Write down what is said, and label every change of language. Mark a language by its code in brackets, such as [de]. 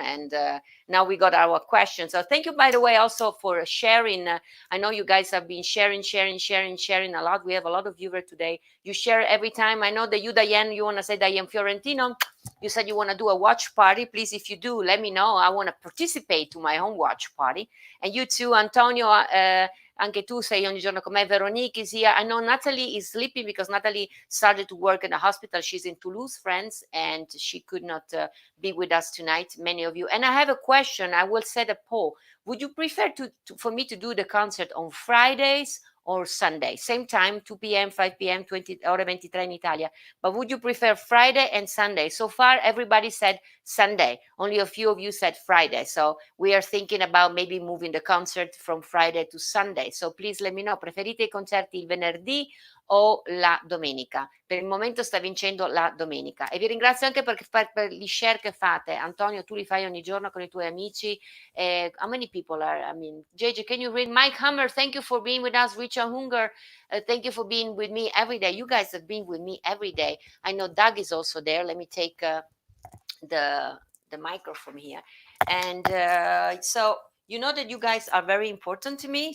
[en] And now we got our questions. So thank you, by the way, also for sharing. I know you guys have been sharing a lot. We have a lot of viewers today. You share every time. I know that you, Diane, you want to say Diane Fiorentino. You said you want to do a watch party. Please, if you do, let me know. I want to participate to my own watch party. And you too, Antonio, [it] anche tu sei ogni giorno con me. [en] Veronique is here. I know Natalie is sleeping because Natalie started to work in the hospital. She's in Toulouse, France, and she could not be with us tonight, many of you. And I have a question. I will set a poll. Would you prefer for me to do the concert on Fridays or Sunday? Same time, 2 p.m., 5 p.m., 20 [it] ore 23 in Italia. [en] But would you prefer Friday and Sunday? So far, everybody said Sunday. Only a few of you said Friday. So we are thinking about maybe moving the concert from Friday to Sunday. So please let me know. [it] Preferite i concerti il venerdì o la domenica. Per il momento sta vincendo la domenica e vi ringrazio anche per gli share che fate. Antonio, tu li fai ogni giorno con i tuoi amici. [en] How many people are, I mean, JJ, can you read? Mike Hammer, thank you for being with us. Richard Hunger, thank you for being with me every day. You guys have been with me every day. I know Doug is also there. Let me take the microphone here. And so you know that you guys are very important to me.